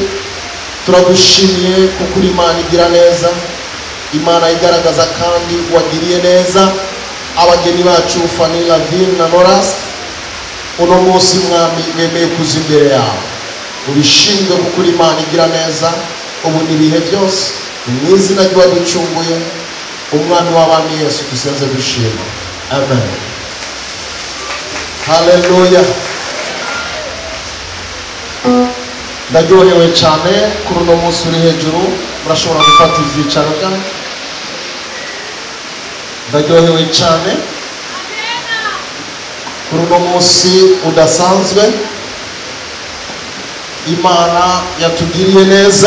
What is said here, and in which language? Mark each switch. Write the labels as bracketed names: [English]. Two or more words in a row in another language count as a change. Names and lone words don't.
[Rundi] Turagushimiye kuko uri Imana igira neza, Imana igaragaza kandi wagiriye neza abageni bacu Fanny Lavine na NORASQUE. Uno munsi Mwami bemeye kuza imbere yawe, ubishinzwe kuko uri Imana igira neza ubu n'ibihe byose. Mu izina ry'uwaducunguye umwami w'abami Yesu dusenze dushima, amen. Hallelujah. Ndaryohewe cyane kuri uno munsi uri hejuru, murashobora gufata ibyicaro byanyu. Ndaryohewe cyane kuri uno munsi udasanzwe Imana yatugiriye neza.